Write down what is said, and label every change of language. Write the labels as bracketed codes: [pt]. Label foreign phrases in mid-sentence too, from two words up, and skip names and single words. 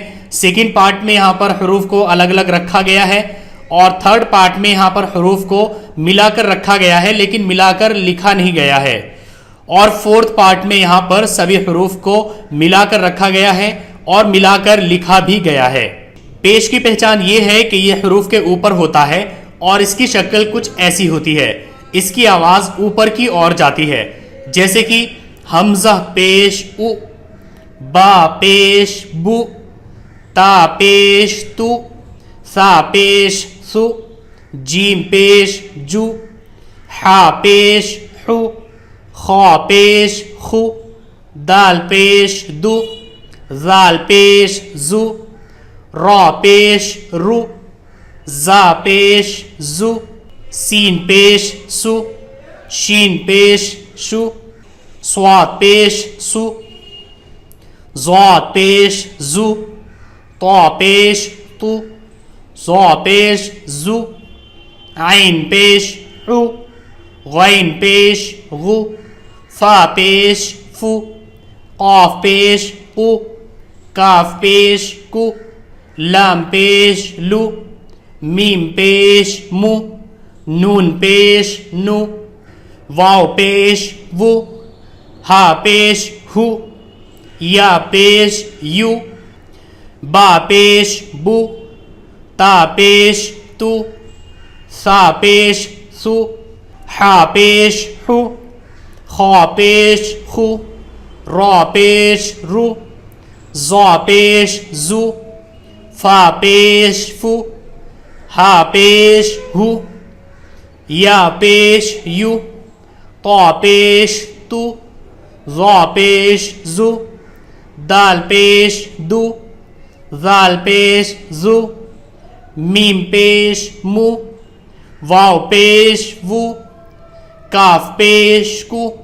[en] second part [ur] میں یہاں پر حروف کو الگ الگ رکھا گیا ہے، اور [en] third part [ur] میں یہاں پر حروف کو ملا کر رکھا گیا ہے لیکن ملا کر لکھا نہیں گیا ہے، اور [en] fourth part [ur] میں یہاں پر سبھی حروف کو ملا کر رکھا گیا ہے اور ملا کر لکھا بھی گیا ہے۔ پیش کی پہچان یہ ہے کہ یہ حروف کے اوپر ہوتا ہے اور اس کی شکل کچھ ایسی ہوتی ہے، اس کی آواز اوپر کی اور جاتی ہے، جیسے کہ حمزہ پیش او، با پیش بو، تا پیش تو، سا پیش سو، جیم پیش جو، حا پیش حو، خا پیش خو، دال پیش دو، زال پیش زو، را پیش رو، زا پیش زو، سین پیش سو، شین پیش شو، صاد پیش سو، ضاد پیش زو، طا پیش تو، ظا پیش زو، عین پیش عو، غین پیش غو، فا پیش فو، قاف پیش قو، کاف پیش کو، لام پیش لو، میم پیش مو، نون پیش نو، واو پیش وو، ہا پیش ہو، یا پیش یو، با پیش بو، تا پیش تو، سا پیش سو، حا پیش حو، خا پیش خو، را پیش رو، زا پیش زو، فا پیش فو، ہا پیش ہو، یا پیش یو، طا پیش تو، ظا پیش زو، دال پیش دو، ذال پیش زو، میم پیش مو، واو پیش وو، کاف پیش کو،